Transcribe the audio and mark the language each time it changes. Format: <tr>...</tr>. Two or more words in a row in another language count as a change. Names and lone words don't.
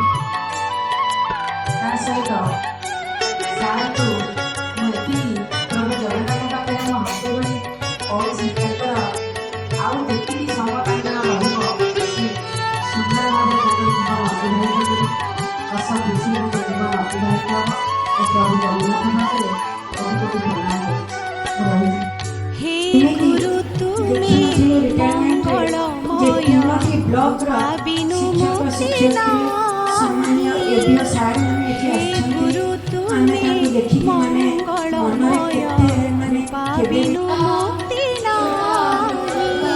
<or>ତା ସହିତ ସାର୍କୁ ମୁଁ ଏତିକି ପ୍ରଭୁ ଜଗନ୍ନାଥଙ୍କ ପାଖରେ ମୋ ହାତ ଯୋଡ଼ି କୌଣସି ତାଙ୍କର ଆଉ ଯେତିକି ସମୟ ତାଙ୍କର ରହିବ ସେ ସୁନ୍ଦର ଭାବରେ ତାଙ୍କର ଜୀବନ ଅତିବାହିତ କରି ହସ ଖୁସି ଭାବରେ ଜୀବନ ଅତିବାହିତ ହେବ। ପ୍ରଭୁ ଜଗନ୍ନାଥ ପାଖରେ ବହୁତ ପ୍ରଣାମ କରୁଛି। ହେ ଗୁରୁ ତୁମେ ମଙ୍ଗଳମୟ ଭାବିନୁ ମୁକ୍ତି ନାହିଁ। ହେ ଗୁରୁ ତୁମେ ମଙ୍ଗଳମୟ ଭାବିନୁ ମୁକ୍ତି ନାହିଁ।</or>